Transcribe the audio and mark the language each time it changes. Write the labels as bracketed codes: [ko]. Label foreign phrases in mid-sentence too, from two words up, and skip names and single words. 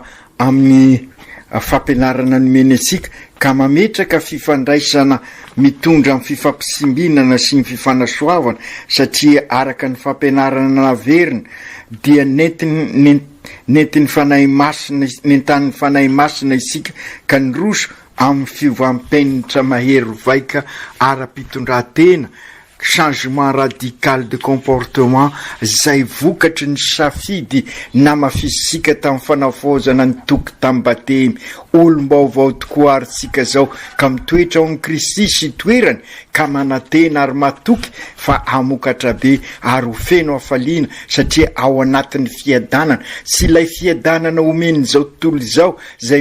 [mg] amin'ny fampianarana nomeny atsika, ka mametraka fifandraisana mitondra amin'ny fifampisimbinana sy ny fifanasoavana, satria araka ny fampianarana naverina dia nentin'ny fanahy masina, nentan'ny fanahy masina isika ka nyroso amin'ny fivampenitra mahery vaika ara-pitondratena, [fr] changement radical de comportement [mg] zay vokatry ny safidy namafisika tamin'ny fanavozana ny toky tamin'ny batemy. Olom-baovao tokoa ary tsika zao ka mitoetra ao amin'ny Kristy sy toerany, ka manatena ary matoky fa amokatra be ary ho feno afaliana, satria ao anatin'ny fiadanana sy ilay fiadanana omeny zao tontolo zao zay